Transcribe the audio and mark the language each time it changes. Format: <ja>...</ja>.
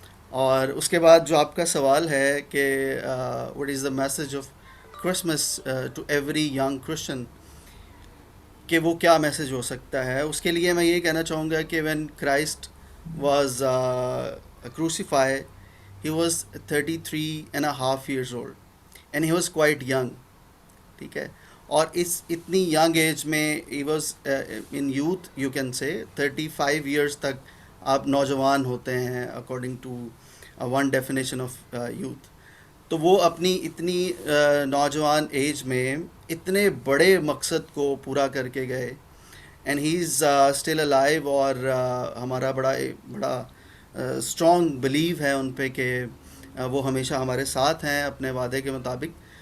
<ur>اور اس کے بعد جو آپ کا سوال ہے کہ</ur> <en>what is the message of Christmas to every young Christian,</en> <ur>کہ وہ کیا میسج ہو سکتا ہے, اس کے لیے میں یہ کہنا چاہوں گا کہ</ur> <en>When Christ was crucified he was 33.5 years old and he was quite young.</en> <ur>ٹھیک ہے, اور اس اتنی ینگ ایج میں</ur> <en>he was in youth, you can say 35 years</en> <ur>تک آپ نوجوان ہوتے ہیں</ur> <en>according to one definition of youth.</en> <ur>تو وہ اپنی اتنی نوجوان ایج میں اتنے بڑے مقصد کو پورا کر کے گئے,</ur> <en>And he is still alive.</en> <ur>اور ہمارا بڑا اسٹرانگ بلیو ہے ان پہ کہ وہ ہمیشہ ہمارے ساتھ ہیں اپنے وعدے کے مطابق.</ur>